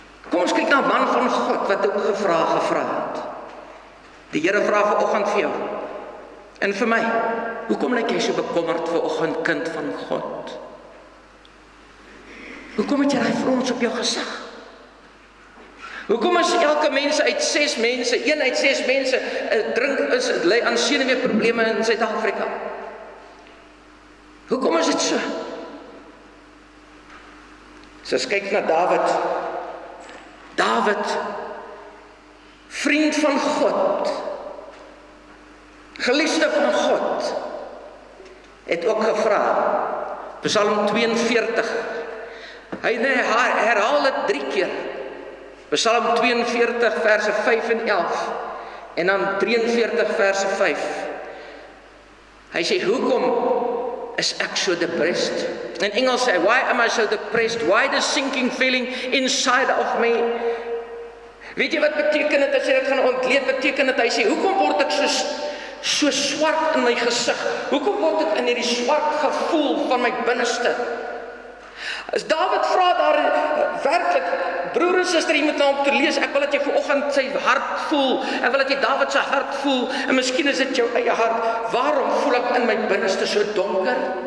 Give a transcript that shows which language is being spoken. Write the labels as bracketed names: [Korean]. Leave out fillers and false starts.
[Afrikaans] Kom ons kyk na 'n man van God, wat ook gevra het. Die Here vra vanoggend vir jou, en vir my, hoekom lyk jy so bekommerd vanoggend, kind van God? Hoekom het jy daai frons op jou gesig? Hoekom is elke mens uit 6 mense, 1 uit 6 mense, ly aan senuweeprobleme in Suid-Afrika? Hoekom is dit so? So as kyk na Dawid, vriend van God, geliefde van God, het ook gevra, Psalm 42, hy herhaal dit 3 keer, Psalm 42 verse 5 en 11, en dan 43 verse 5, hy sê, hoekom is ek so depressed? In Engels sê, [English] why am I so depressed? Why the sinking feeling inside of me? [Afrikaans] Weet jy wat beteken dit as jy dit gaan ontleed? Beteken dit, hy sê, hoekom word ek so swart in my gesig? Hoekom word ek in hierdie swart gevoel van my binneste? As Dawid vra daar, werklik, broer en suster, jy moet nou om te lees, ek wil dat jy vanoggend sy hart voel, ek wil dat jy Dawid sy hart voel, en miskien is dit jou eie hart, waarom voel ek in my binneste so donker?